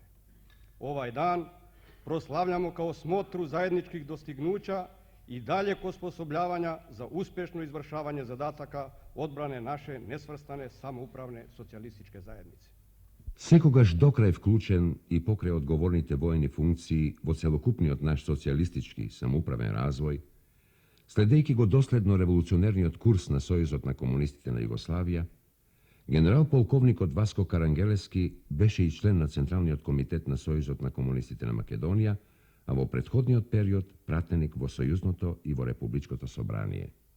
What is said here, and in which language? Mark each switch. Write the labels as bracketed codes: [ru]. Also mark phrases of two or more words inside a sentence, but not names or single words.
[sr] Ovaj dan proslavljamo kao smotru zajedničkih dostignuća i daljeg osposobljavanja za uspješno izvršavanje zadataka odbrane naše nesvrstane samoupravne socijalističke zajednice. [mk] Секогаш докрај вклучен и покрај одговорните војни функции во целокупниот наш социјалистички самоуправен развој, следејќи го доследно револуционерниот курс на Сојузот на комунистите на Југославија, генерал-полковникот Васко Карангелески беше и член на Централниот комитет на Сојузот на комунистите на Македонија, а во претходниот период пратеник во Сојузното и во Републичкото собрание.